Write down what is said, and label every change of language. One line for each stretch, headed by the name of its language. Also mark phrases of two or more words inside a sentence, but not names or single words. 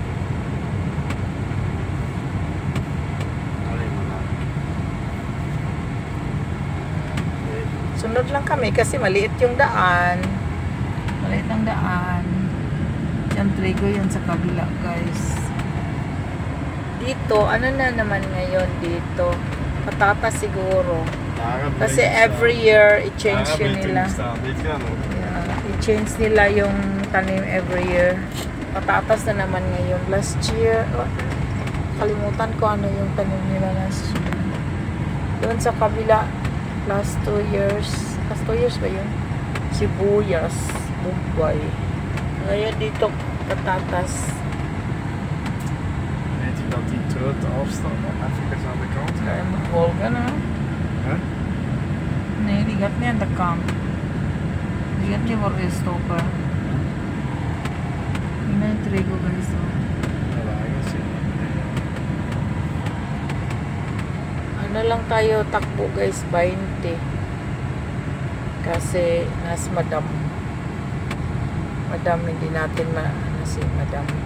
Filipino: Sunod lang kami kasi maliit yung daan. Maliit ang daan. Yan trigo yan sa kabila guys. Dito, ano na naman ngayon dito? Patatas siguro. Kasi
English: every year,
Filipino: i-change yun nila. Yeah, i-change nila yung tanim
English: every year.
Filipino: Patatas na naman ngayon.
English: Last year,
Filipino: kalimutan ko ano yung tanim nila
English: last year.
Filipino: Doon sa kabila,
English: last 2 years. Last 2 years
Filipino: ba yun? Sibuyas, Mumbai. Ngayon dito, patatas.
Dutch: Weet je dat die grote afstand even aan de kant Ja, je gaat? moet volgen, hè? Huh? Nee, die gaat niet aan de kant. Die gaat niet worden gestoken.
Filipino: May trigo guys. Wala, kasi. Ano lang tayo takbo guys, 20. Kasi nas madam. Madam, hindi natin ano si madam.